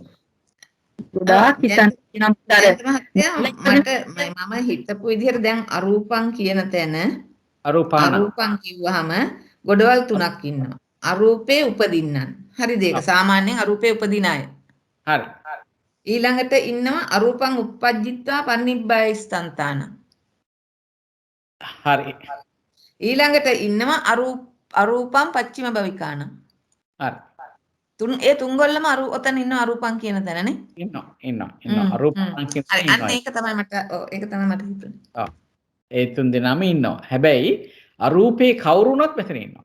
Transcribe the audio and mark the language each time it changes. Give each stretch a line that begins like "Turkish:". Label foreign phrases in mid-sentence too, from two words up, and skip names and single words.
Sinhala: ගොඩාක් හිතන්න නම් මම හිතපු විදිහට දැන් අරූපං කියන තැන අරූපං කිව්වහම ගොඩවල් තුනක් ඉන්නවා. අරූපේ උපදින්නන්. හරිද ඒක? සාමාන්‍යයෙන් අරූපේ උපදින අය. හරි. ඊළඟට ඉන්නවා
Pali: අරූපං uppajjitva panibbaya istanthana.
Sinhala: හරි. ඊළඟට ඉන්නවා
Pali: අරූපං පච්චිම භවිකාන.
Sinhala: හරි. ඒ තුන්ගොල්ලම ඔතන ඉන්න අරූපං කියන තැනනේ. ඉන්නවා. අරූපං කියන තැන ඉන්නවා. අන්න ඒක තමයි මට හිතුනේ. ඔව්. ඒ තුන් දෙනාම ඉන්නවා. හැබැයි අරූපේ කවුරුණත් මෙතන ඉන්නවා.